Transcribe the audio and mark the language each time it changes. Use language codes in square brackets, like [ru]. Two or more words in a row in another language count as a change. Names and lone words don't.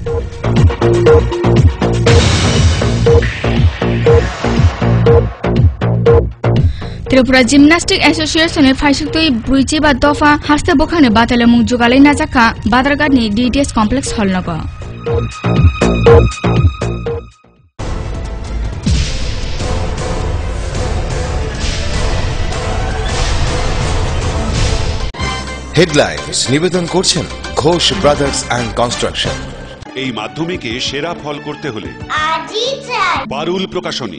[trp] त्रिपुरा जिमनास्टिक एसोसिएशन फाइसुक्तै ब्रुइचे बा दफा हास्ते बोखाने बातले मुं जुगालै नाजाका बादरगाटनि डीडीएस कमप्लेक्स हल नग [bn] হেডলাইন্স নিবেদন করছেন ঘোষ ব্রাদার্স অ্যান্ড কনস্ট্রাকশন। এই মাধ্যমিকে সেরা ফল করতে হলে পারুল প্রকাশনী